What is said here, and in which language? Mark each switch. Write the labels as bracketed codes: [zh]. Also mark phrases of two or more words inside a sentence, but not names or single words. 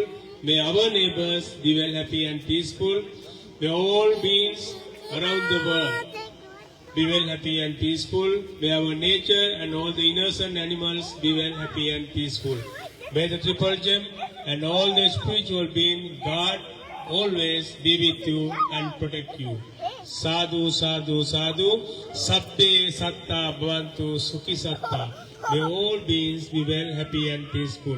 [en] May our neighbors be well, happy and peaceful. May all beings around the world be well, happy and peaceful. May our nature and all the innocent animals be well, happy and peaceful. May the triple gem and all the spiritual being, God, always be with you and protect you. [pi] Sadhu, sadhu, sadhu. Sabbe satta bhavantu sukhi satta. [en] May all beings be well, happy and peaceful.